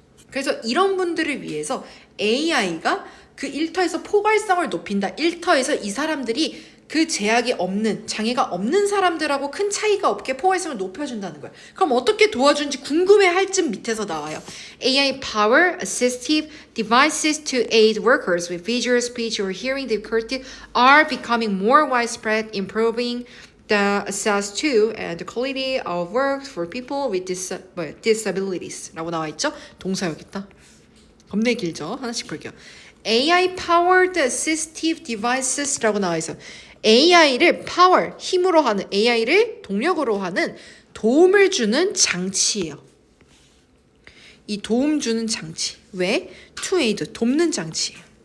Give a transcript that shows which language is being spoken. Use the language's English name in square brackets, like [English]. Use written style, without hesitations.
[Korean] 그래서 이런 분들을 위해서 AI가 그 일터에서 포괄성을 높인다. 일터에서 이 사람들이 그 제약이 없는, 장애가 없는 사람들하고 큰 차이가 없게 포괄성을 높여준다는 거야. 그럼 어떻게 도와주는지 궁금해할 쯤 밑에서 나와요. [English] AI power assistive devices to aid workers with visual, speech, or hearing difficulty are becoming more widespread, improving the access to and the quality of work for people with disabilities [Korean] 라고 나와 있죠? 동사 여기 있다. 겁내 길죠? 하나씩 볼게요. [English] AI powered assistive devices [Korean] 라고 나와 있어. AI를 power, 힘으로 하는, AI를 동력으로 하는 도움을 주는 장치예요. 이 도움 주는 장치. 왜? To aid, 돕는 장치예요.